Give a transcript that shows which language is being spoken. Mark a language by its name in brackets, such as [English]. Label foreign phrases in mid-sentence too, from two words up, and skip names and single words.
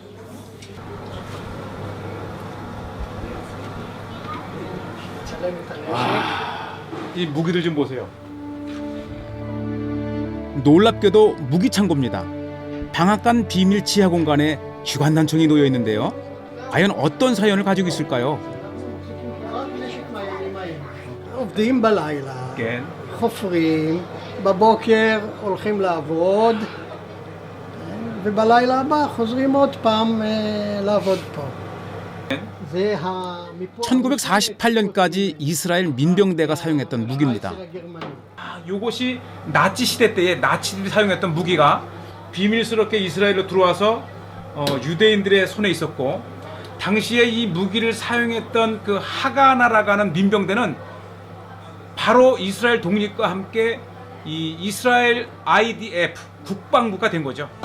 [Korean] 이 무기들 좀 보세요. 놀랍게도 무기 창고입니다. 방앗간 비밀 지하 공간에 주간단총이 놓여 있는데요. 과연 어떤 사연을 가지고 있을까요? [Hebrew] עובדים בלילה, כן. חופרים, בבוקר הולכים לעבוד, ובלילה הבא חוזרים עוד פעם לעבוד פה. זה מפה... [Korean] 1948년까지 이스라엘 민병대가 사용했던 무기입니다. 이것이 나치 시대 때에 나치들이 사용했던 무기가 비밀스럽게 이스라엘로 들어와서 유대인들의 손에 있었고, 당시에 이 무기를 사용했던 그 하가나라고 하는 민병대는 바로 이스라엘 독립과 함께 이 이스라엘 IDF 국방부가 된 거죠.